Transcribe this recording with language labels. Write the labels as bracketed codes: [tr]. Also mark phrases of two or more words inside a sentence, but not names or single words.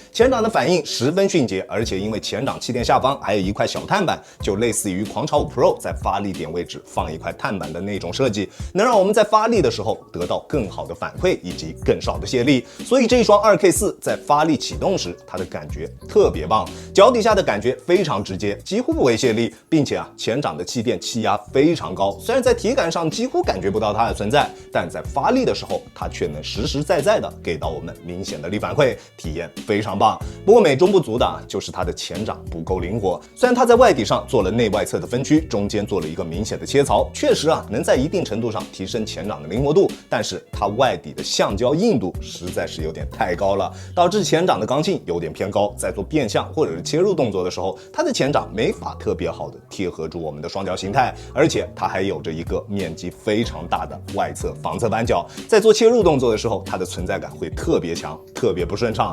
[zh] 前掌的反應十分迅捷，而且因為前掌氣墊下方還有一塊小碳板，就類似於狂潮5 Pro 在發力點位置放一塊碳板的那種設計，能讓我們在發力的時候得到更好的反饋以及更少的卸力。所以這一雙 2K4 在發力啟動時，它的感覺特別棒，腳底下的感覺非常直接，幾乎不會卸力，並且啊，前掌的氣墊氣壓非常高，雖然在體感上幾乎感覺不到它的存在，但在發力的時候，它卻能實實在在的給到我們明顯的力反饋，體驗非常棒。不過美中不足的啊，就是它的前掌不夠靈活。雖然它在外底上做了內外側的分區，中間做了一個明顯的切槽，確實啊，能在一定程度上提升前掌的靈活度，但是它外底的橡膠硬度實在是有點太高了，導致前掌的剛性有點偏高，在做變向或者是切入動作的時候，它的前掌沒法特別好的貼合住我們的雙腳形態，而且它還有着一個面積非常大的外側防側扳腳，在做切入動作的时候，它的存在感会特別強，特別不順暢。